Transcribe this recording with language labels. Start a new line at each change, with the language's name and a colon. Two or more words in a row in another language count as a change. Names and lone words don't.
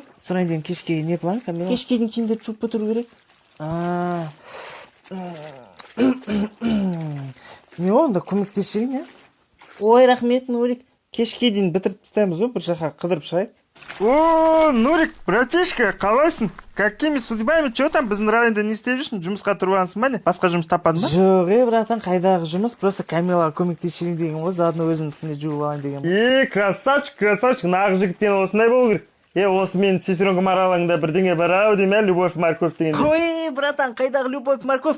Kazakh: Сұрайын деген кешке не план, Камила? Кешке дейін киімдерді жуып бітіру керек. Не онда көмектесейін, а? Ой, рахмет, Нурик. Кешке дейін бітіріп тастаймыз ғой, бір жаққа қыдырып шығайық. О, Нурик, братишка, қалайсың?
Russian: Какими судьбами, что там
Kazakh: біздің районда не істеп жүрсің? Жұмысқа тұрып алғансың ба не? Басқа жұмыс таппадың ба? Жоқ, братан, қайдағы жұмыс? Просто Камилаға көмектесейін деген ғой, заодно өзімдікіне жуып алайын деген. Красавчик, нағыз жігіттен осындай болу керек. Осы менің сестренкам аралығында бірдеңе бар ау деме, Любовь Морковь деген. Ой, братан, қайдағы Любовь Морковь?